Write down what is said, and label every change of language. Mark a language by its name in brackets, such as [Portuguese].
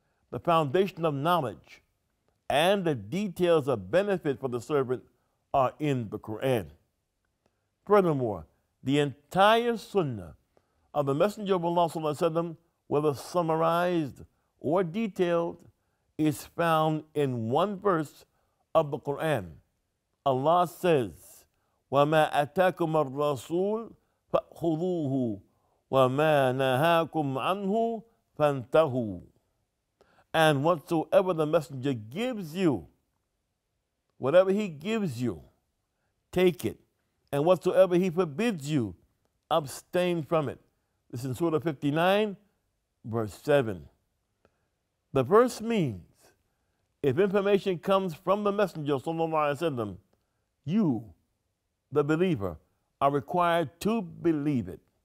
[English] The foundation of knowledge and the details of benefit for the servant are in the Quran. Furthermore, the entire Sunnah of the Messenger of Allah ﷺ, whether summarized or detailed, is found in one verse of the Quran. [Arabic] Allah says, وَمَا أَتَاكُمَ الرَّسُولُ فَأْخُذُوهُ وَمَا نَهَاكُمْ عَنْهُ فَانْتَهُوا. [English] And whatsoever the Messenger gives you, whatever he gives you, take it. and whatsoever he forbids you, abstain from it. This is in Surah 59, verse 7. The verse means if information comes from the Messenger, sallallahu alaihi wasallam, you, the believer, are required to believe it.